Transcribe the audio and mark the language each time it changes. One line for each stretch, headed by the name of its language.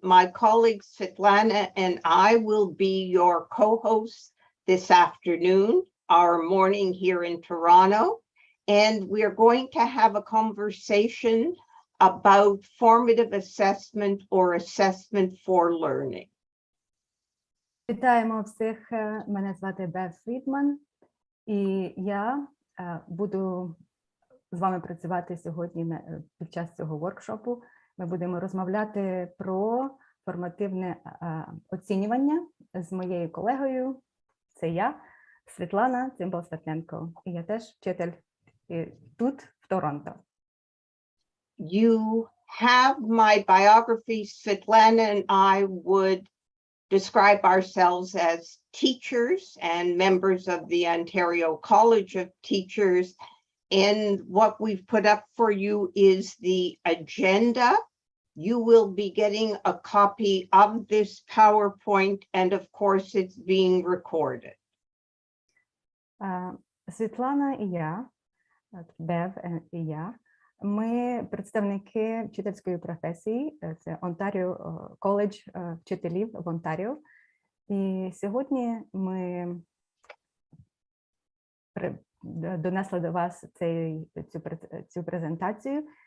English: My colleague Svetlana and I will be your co-hosts this afternoon, our morning here in Toronto. And we are going to have a conversation about formative assessment or assessment for learning.
Ukrainian: Вітаємо всіх. Мене звати Бев Фрідман, і я буду з вами працювати сьогодні під час цього воркшопу. Ми будемо розмовляти про формативне оцінювання з моєю колегою. Це я, Світлана Цимбал-Светленко. І я теж вчитель тут, в Торонто.
English: You have my biography. Svetlana and I would describe ourselves as teachers and members of the Ontario College of Teachers. And what we've put up for you is the agenda. You will be getting a copy of this PowerPoint, and of course it's being recorded.
Ukrainian: Світлана і я, Бев і я, ми представники вчительської професії, це Онтаріо коледж вчителів в Онтаріо. І сьогодні ми донесли до вас цю презентацію.